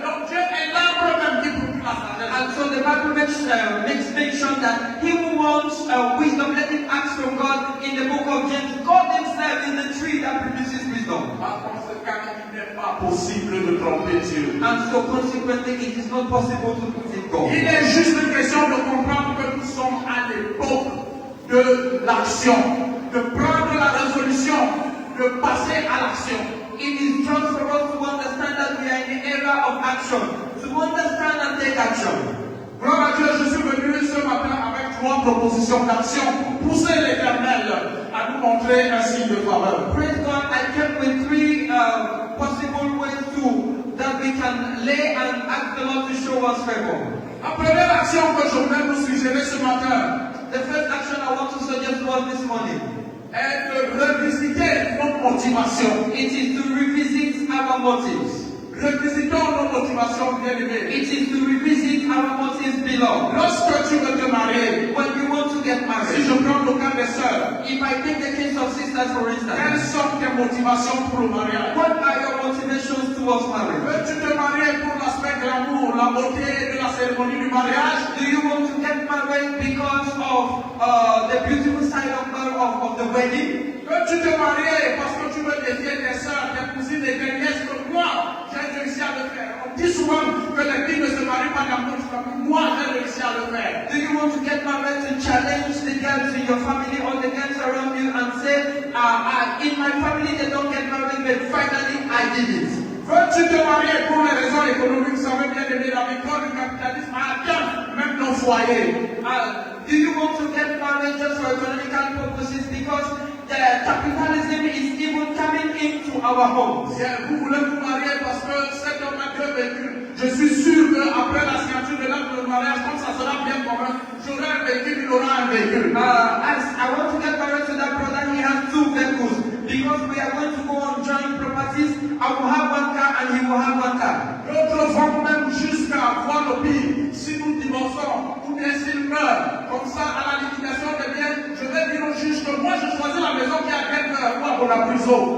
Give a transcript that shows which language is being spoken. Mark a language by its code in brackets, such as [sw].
[fr] Donc Dieu est l'arbre même qui produit la sagesse. [en] And so the Bible makes mention that he who wants wisdom, let him ask from God. In the book of James, God himself is the tree that produces wisdom. [fr] Par conséquent, il n'est pas possible de tromper Dieu. [en] And so consequently, it is not possible to deceive God. [fr] Il est juste une question de comprendre que nous sommes à l'époque de l'action, de prendre la résolution, de passer à l'action. [en] It is just for us to understand that we are in the era of action. To understand and take action. [fr] Gloire à Dieu, je suis venu ce matin avec 3 propositions d'action pour pousser l'Éternel à nous montrer un signe de faveur. [en] Praise God, I came with 3 possible ways that we can lay and ask the Lord to show us favor. [fr] La première action que je voulais vous suggérer ce matin, [en] the first action I want to suggest to us this morning, [fr] est de revisiter nos motivations. [en] It is to revisit our motives. [fr] Revisitons nos motivations, bien-aimés. [en] It is to revisit our motives, beloved. [fr] Lorsque tu veux te marier, [en] when you want to get married, [fr] si je prends le cas des sœurs, [en] if I take the case of sisters for [fr] quelles [en] instance, [fr] sont tes motivations pour le mariage? [en] what are your motivations towards marriage? [fr] Veux-tu te marier pour l'aspect glamour, la beauté de la cérémonie du mariage? [en] Do you want to get married because of the beautiful side of the wedding? [fr] Veux-tu te marier parce que tu veux défier tes sœurs, tes cousines et tes nièces que moi, j'ai réussi à le faire? On dit souvent que les filles ne se marient pas d'amour, moi, j'ai réussi à le faire. [en] Do you want to get married to challenge the girls in your family or the girls around you and say, in my family they don't get married, but finally I did it? [fr] Veux-tu te marier pour les raisons économiques? Vous savez bien aimer la victoire du capitalisme atteint même nos foyers. [en] Do you want to get married just for economical purposes because the capitalism is even coming into our homes? [fr] Vous voulez vous marier parce que cet homme a 2 véhicules. Je suis sûr qu'après la signature de l'acte de mariage, comme ça sera bien commun, j'aurai un véhicule, il aura un véhicule. [en] As I want to get married to that brother, he has 2 vehicles. Because we are going to go on joint properties, I will have 1 car and he will have 1 car. [fr] D'autres vont même jusqu'à voir le pire. Si nous divorçons, ou bien s'il meurt, comme ça, à la liquidation des biens, je vais dire au juge que moi je choisis la maison qui a quelqu'un à moi pour la prison.